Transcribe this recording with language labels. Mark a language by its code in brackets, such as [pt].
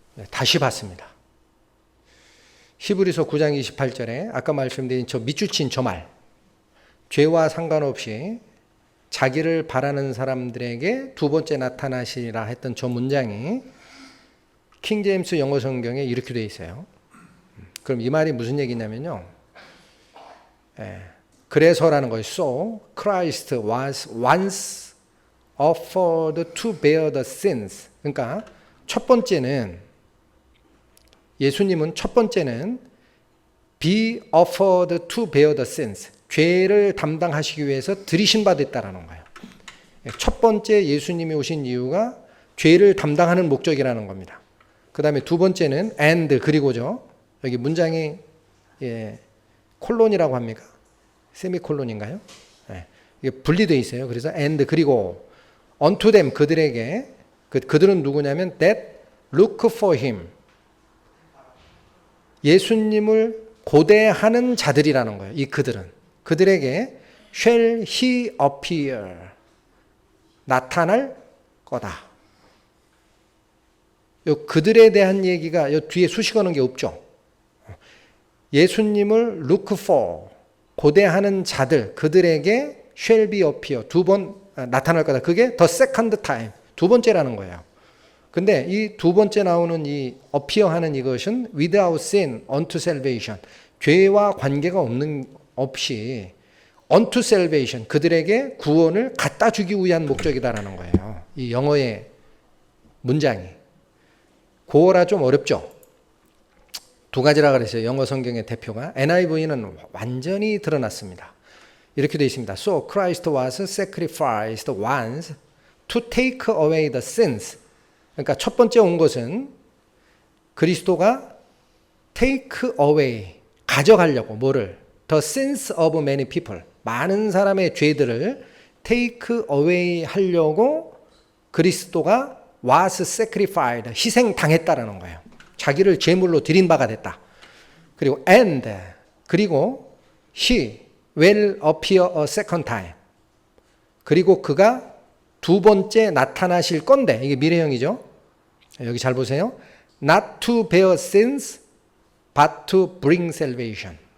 [ko] 다시 봤습니다. 히브리서 9장 28절에 아까 말씀드린 저 밑줄친 저 말, 죄와 상관없이 자기를 바라는 사람들에게 두 번째 나타나시리라 했던 저 문장이 킹제임스 영어 성경에 이렇게 되어 있어요. 그럼 이 말이 무슨 얘기냐면요, 그래서라는 거예요. [en] So Christ was once offered to bear the sins. [ko] 그러니까 첫 번째는 예수님은 첫 번째는 [en] be offered to bear the sins. [ko] 죄를 담당하시기 위해서 들이신 바 됐다라는 거예요. 첫 번째 예수님이 오신 이유가 죄를 담당하는 목적이라는 겁니다. 그 다음에 두 번째는 and 그리고죠. 여기 문장이 콜론이라고 합니까? 세미콜론인가요? 이게 분리되어 있어요. 그래서 [en] and [ko] 그리고 [en] unto them [ko] 그들에게, 그들은 누구냐면 [en] that look for him. [ko] 예수님을 고대하는 자들이라는 거예요. 이 그들은. 그들에게 [en] shall he appear. [ko] 나타날 거다. 요 그들에 대한 얘기가 요 뒤에 수식어는 게 없죠. 예수님을 look for, 고대하는 자들, 그들에게 [en] shall be appear, [ko] 두 번 나타날 거다. 그게 [en] the second time, [ko] 두 번째라는 거예요. 근데 이 두 번째 나오는 이 appear 하는 이것은 [en] without sin unto salvation, [ko] 죄와 관계가 없이 unto salvation, 그들에게 구원을 갖다 주기 위한 목적이다라는 거예요. 이 영어의 문장이. 고어라 좀 어렵죠? 두 가지라 그랬어요. 영어 성경의 대표가. NIV는 완전히 드러났습니다. 이렇게 되어 있습니다. [en] So Christ was sacrificed once to take away the sins. [ko] 그러니까 첫 번째 온 것은 그리스도가 take away, 가져가려고 뭐를? [en] The sins of many people. [ko] 많은 사람의 죄들을 take away 하려고 그리스도가 was sacrificed, 희생당했다라는 거예요. 자기를 제물로 드린 바가 됐다. 그리고 그리고 [en] he will appear a second time. [ko] 그리고 그가 두 번째 나타나실 건데, 이게 미래형이죠. 여기 잘 보세요. [en] Not to bear sins, but to bring salvation.